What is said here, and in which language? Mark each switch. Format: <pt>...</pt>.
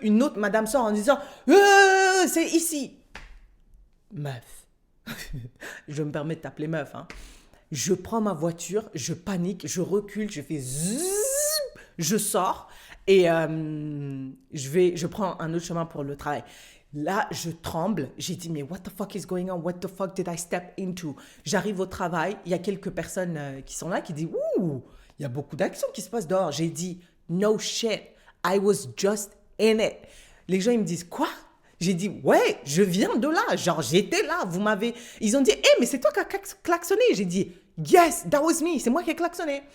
<fr>Une autre madame sort en disant c'est ici. Meuf. Je me permets de t'appeler meuf. Hein. Je prends ma voiture, je panique, je recule, je fais zzzz, je sors et je prends un autre chemin pour le travail. Là, je tremble. J'ai dit, mais</fr> <en>what the fuck is going on? What the fuck did I step into?</en> <fr>J'arrive au travail. Il y a quelques personnes qui sont là qui disent, ouh, il y a beaucoup d'actions qui se passent dehors. J'ai dit,</fr> <en>no shit. I was just in it.</en> <fr>Les gens, ils me disent, quoi? J'ai dit, ouais, je viens de là. Genre, j'étais là. Vous m'avez. Ils ont dit, hé, mais c'est toi qui as klaxonné. J'ai dit,</fr> <en>yes, that was me.</en> <fr>C'est moi qui ai klaxonné.</fr>